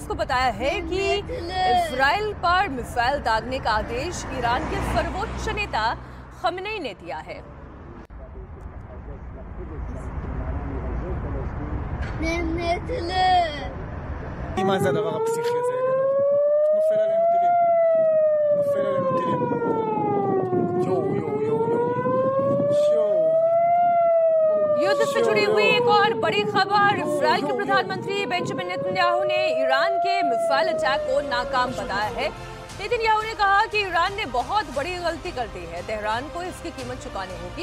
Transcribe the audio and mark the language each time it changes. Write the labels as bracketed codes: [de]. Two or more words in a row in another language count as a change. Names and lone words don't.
[hi] को बताया है कि इजराइल पर मिसाइल दागने का आदेश ईरान के सर्वोच्च नेता खमेनी ने दिया है। [he] מה זה הדבר הפסיכי הזה? נופל עלינו טילים. נופל עלינו טילים. יו יו יו יו. [hi] युद्ध से जुड़ी हुई एक और बड़ी खबर। इजराइल के प्रधानमंत्री बेंजामिन नेतन्याहू ने ईरान के [en] missile attack [hi] को नाकाम बताया है। नेतन्याहू ने कहा कि ईरान ने बहुत बड़ी गलती कर दी है, तेहरान को इसकी कीमत चुकानी होगी।